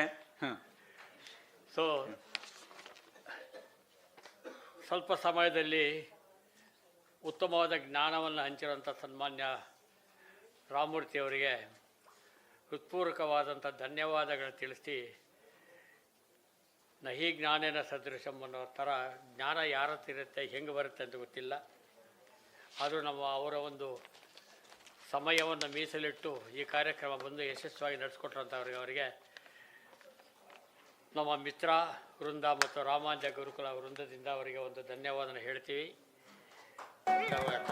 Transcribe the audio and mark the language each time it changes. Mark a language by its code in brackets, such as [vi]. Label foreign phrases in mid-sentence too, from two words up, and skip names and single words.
[kn] ಸೊ ಸ್ವಲ್ಪ ಸಮಯದಲ್ಲಿ ಉತ್ತಮವಾದ ಜ್ಞಾನವನ್ನು ಹಂಚಿರುವಂಥ ಸನ್ಮಾನ್ಯ ರಾಮಮೂರ್ತಿಯವರಿಗೆ ಹೃತ್ಪೂರ್ವಕವಾದಂಥ ಧನ್ಯವಾದಗಳನ್ನು ತಿಳಿಸಿ, [sa] ನಹಿ ಜ್ಞಾನೇನ ಸದೃಶಂ [kn] ಅನ್ನೋ ಥರ ಜ್ಞಾನ ಯಾರ ಹತ್ರ ಇರುತ್ತೆ, ಹೆಂಗೆ ಬರುತ್ತೆ ಅಂತ ಗೊತ್ತಿಲ್ಲ. ಆದರೂ ಅವರ ಒಂದು ಸಮಯವನ್ನು ಮೀಸಲಿಟ್ಟು ಈ ಕಾರ್ಯಕ್ರಮ ಬಂದು ಯಶಸ್ವಿಯಾಗಿ ನಡೆಸ್ಕೊಟ್ರಂಥವ್ರಿಗೆ ನಮ್ಮ ಮಿತ್ರ ವೃಂದ ಮತ್ತು ರಾಮಾಂಜ ಗುರುಕುಲ ವೃಂದದಿಂದ ಅವರಿಗೆ ಒಂದು ಧನ್ಯವಾದನ ಹೇಳ್ತೀವಿ.